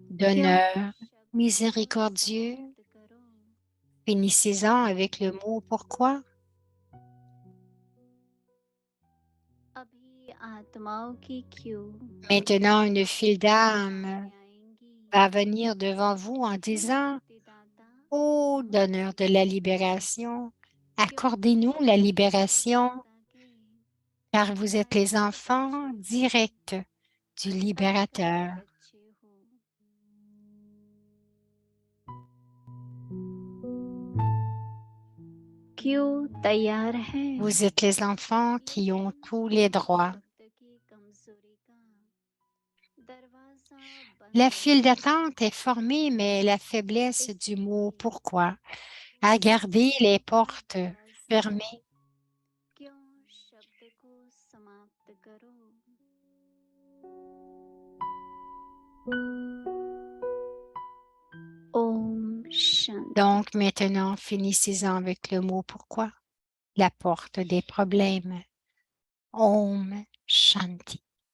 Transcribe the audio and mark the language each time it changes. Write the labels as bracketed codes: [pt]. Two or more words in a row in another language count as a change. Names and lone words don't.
[fr] pardonneur, miséricordieux. Finissez-en avec le mot pourquoi. [hi] अभी आत्माओं की क्यू [fr] Maintenant, une file d'âme [hi] आएंगी [fr] va venir devant vous en disant, ô donneur de la libération, accordez-nous la libération, car vous êtes les enfants directs du libérateur. [hi] क्यू तैयार है [fr] Vous êtes les enfants qui ont tous les droits. La file d'attente est formée, mais la faiblesse du mot pourquoi a gardé les portes fermées. [hi] क्यों शब्द को समाप्त करो ओम शांति [fr] Donc maintenant, finissez-en avec le mot pourquoi. La porte des problèmes. [hi] Om Shanti.